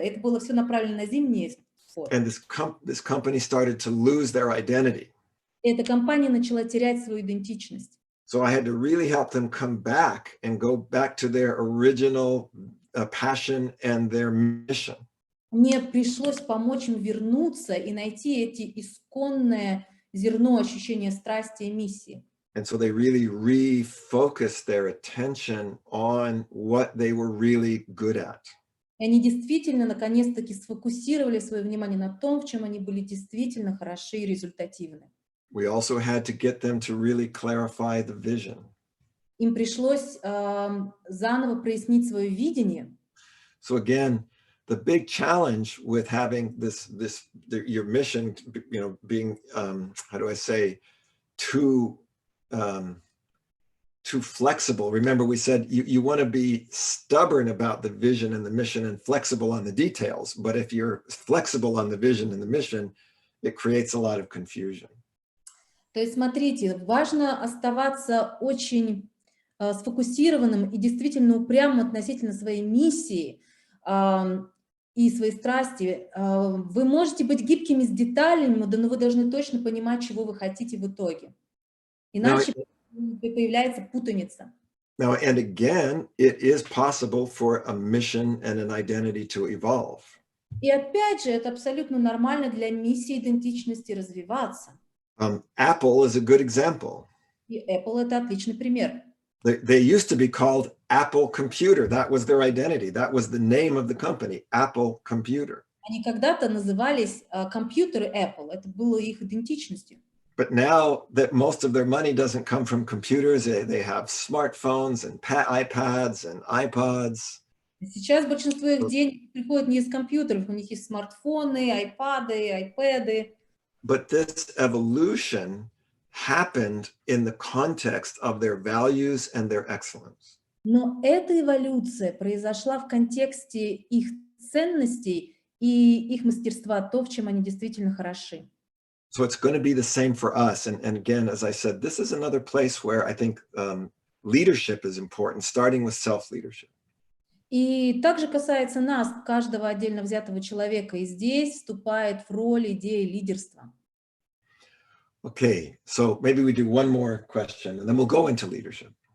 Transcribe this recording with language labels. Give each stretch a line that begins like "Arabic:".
Russian: Это было все направлено на зимний спорт.
English: And this company started to lose their identity.
Russian: Эта компания начала терять свою идентичность.
English: So I had to really help them come back and go back to their original passion and their mission.
Russian: Мне пришлось помочь им вернуться и найти эти исконные зерно ощущения страсти и миссии.
English: And so they really refocused their attention on what they were really good at.
Russian: И они действительно, наконец-таки, сфокусировали свое внимание на том, в чем они были действительно хороши и результативны.
English: We also had to get them to really clarify the vision.
Russian: Им пришлось заново прояснить свое видение.
English: So again, the big challenge with having your mission, being, how do I say, too flexible. Remember, we said you want to be stubborn about the vision and the mission and flexible on the details. But if you're flexible on the vision and the mission, it creates a lot of confusion.
Russian: То есть, смотрите, важно оставаться очень сфокусированным и действительно упрямым относительно своей миссии и своей страсти. Вы можете быть гибкими с деталями, но вы должны точно понимать, чего вы хотите в итоге. Иначе появляется путаница.
English: Now, and again, it is possible for a mission and an identity to evolve.
Russian: И опять же, это абсолютно нормально для миссии идентичности развиваться.
English: Apple is a good example.
Russian: И Apple — это отличный пример.
English: They used to be called Apple Computer. That was their identity. That was the name of the company, Apple Computer.
Russian: Они когда-то назывались компьютеры Apple. Это было их идентичностью.
English: But now that most of their money doesn't come from computers, they have smartphones and iPads and iPods.
Russian: Сейчас большинство их денег приходит не из компьютеров, у них есть смартфоны, айпады, айпэды.
English: But this evolution happened in the context of their values and their excellence.
Russian: Но эта эволюция произошла в контексте их ценностей и их мастерства, то, в чем они действительно хороши.
English: So it's going to be the same for us. And again, as I said, this is another place where I think leadership is important, starting with self-leadership.
Russian: И также касается нас, каждого отдельно взятого человека, и здесь вступает в роль идеи лидерства.
English: Okay, so maybe we do one more question, and then we'll go into leadership.